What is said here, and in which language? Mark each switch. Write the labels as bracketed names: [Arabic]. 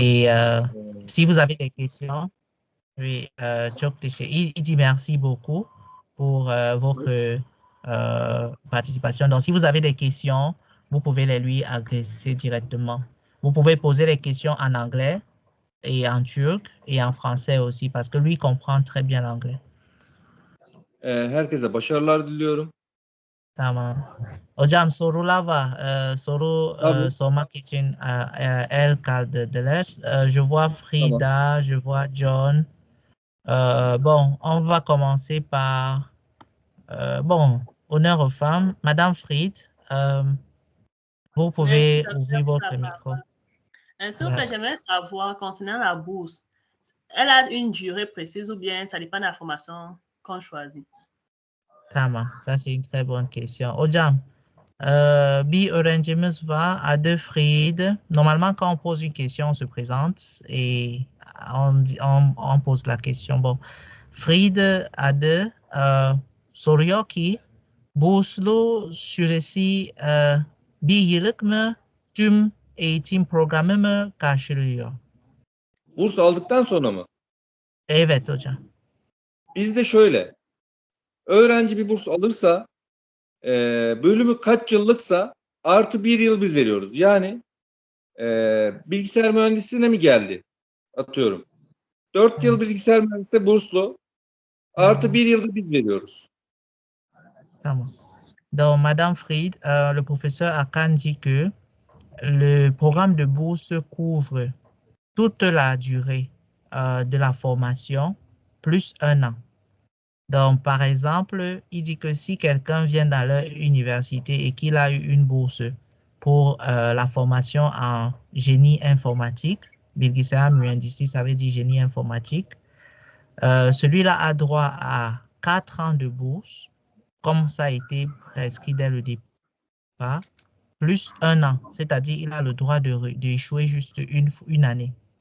[French] Et si vous avez des questions, oui, il dit merci beaucoup pour votre participation. Donc, si vous avez des questions, vous pouvez les lui adresser directement. Vous pouvez poser les questions en anglais et en turc et en français aussi, parce que lui comprend très bien l'anglais. [Turkish] Herkese başarılar diliyorum. Tamam. Hocam sorular var. Sormak için el kaldırdılar. [French] Je vois Frida, je vois John. Bon, on va commencer par, bon, honneur aux femmes. Madame Fried, vous pouvez ouvrir votre micro. S'il vous plaît, j'aimerais savoir concernant la bourse. Elle a une durée précise ou bien ça dépend de la formation qu'on choisit? [Turkish] Tamam, [French] ça c'est une très bonne question. [Turkish] Hocam, bir öğrencimiz var, adı Fried. [French] Normalement, quand on pose une question, on se présente et on pose la question. [Turkish] Bon, Fried adı soruyor ki, burslu süresi bir yıllık mı, tüm eğitim programı mı karşılıyor? Burs aldıktan sonra mı? Evet hocam. Bizde şöyle, öğrenci bir burs alırsa, bölümü kaç yıllıksa artı bir yıl biz veriyoruz. Yani bilgisayar mühendisliğine mi geldi? Atıyorum. 4 yıl bilgisayar mühendisliği burslu, artı bir yılda biz veriyoruz. Tamam. [French] Donc, Madame Fried, le professeur Akan dit que le programme de bourse couvre toute la durée de la formation plus un an. Donc, par exemple, il dit que si quelqu'un vient dans leur université et qu'il a eu une bourse pour la formation en génie informatique, [Turkish] bilgisayar mühendisliği, [French] ça veut dire génie informatique, celui-là a droit à 4 ans de bourse, comme ça a été prescrit dès le départ, plus un an, c'est-à-dire il a le droit d'échouer juste une année.